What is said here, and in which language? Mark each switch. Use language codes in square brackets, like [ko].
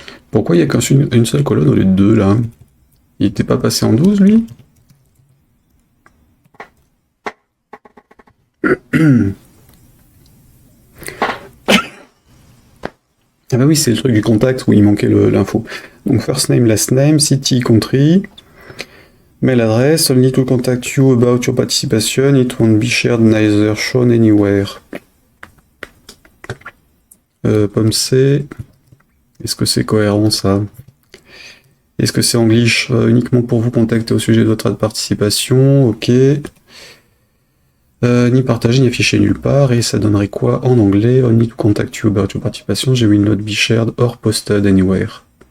[fr] Pourquoi il n'y a qu'une seule colonne au lieu de deux là? Il n'était pas passé en 12 lui? Ah bah oui, c'est le truc du contact où il manquait l'info. [en] Donc first name, last name, city, country, mail address, I'll need to contact you about your participation, it won't be shared, neither shown anywhere. [fr] Pomme C, est-ce que c'est cohérent ça? Est-ce que c'est English uniquement pour vous contacter au sujet de votre participation? Ok. Ni partagé, ni affiché nulle part, et ça donnerait quoi en anglais? [en] On need to contact you about your participation, they will not be shared or posted anywhere.